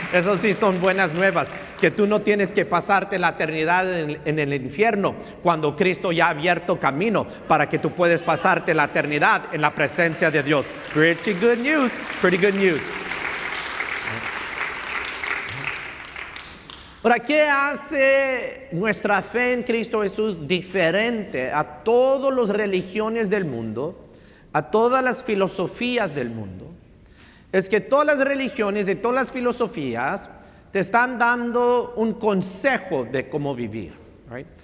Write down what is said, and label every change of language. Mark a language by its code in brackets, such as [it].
[es] Eso sí son buenas nuevas, que tú no tienes que pasarte la eternidad en el infierno cuando Cristo ya ha abierto camino para que tú puedas pasarte la eternidad en la presencia de Dios. [en] Pretty good news, pretty good news. [es] Ahora, ¿qué hace nuestra fe en Cristo Jesús diferente a todas las religiones del mundo, a todas las filosofías del mundo? Es que todas las religiones y todas las filosofías te están dando un consejo de cómo vivir, right?